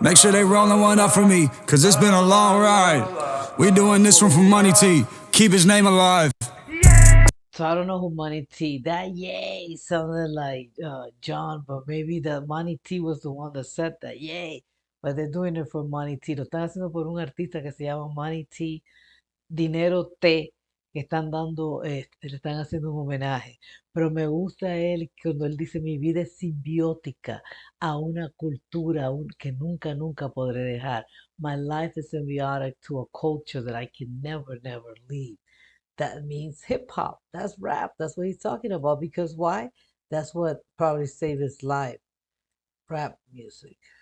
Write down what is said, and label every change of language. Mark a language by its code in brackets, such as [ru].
[en] Make sure they rolling one up for me, cause it's been a long ride. We doing this one for Money T, keep his name alive. So I don't know who Money T. That yay sounded like John, but maybe the Money T was the one that said that yay. But they're doing it for Money T. [es] Lo están haciendo por un artista que se llama Money T, Dinero T, que están dando, le están haciendo un homenaje. Pero me gusta él cuando él dice mi vida es simbiótica a una cultura que nunca podré dejar. [en] My life is symbiotic to a culture that I can never leave. That means hip hop. That's rap. That's what he's talking about. Because why? That's what probably saved his life. Rap music.